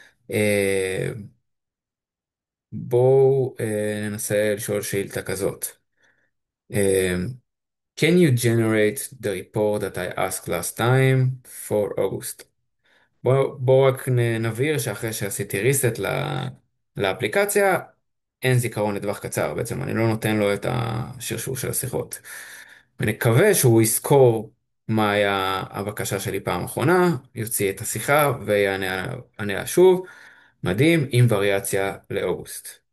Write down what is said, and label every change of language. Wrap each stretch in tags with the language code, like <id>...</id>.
<he>אה, בואו ננסה לשאול שאילתה כזאת.</he> <en>אה, Can you generate the report that I asked last time for August?</en> <he>בואו רק נבהיר שאחרי שעשיתי reset לאפליקציה, אין זיכרון לטווח קצר, בעצם אני לא נותן לו את השרשור של השיחות. ונקווה שהוא יזכור מה היה הבקשה שלי פעם אחרונה, יוציא את השיחה ויענה עליה שוב, מדהים, עם וריאציה לאוגוסט.</he>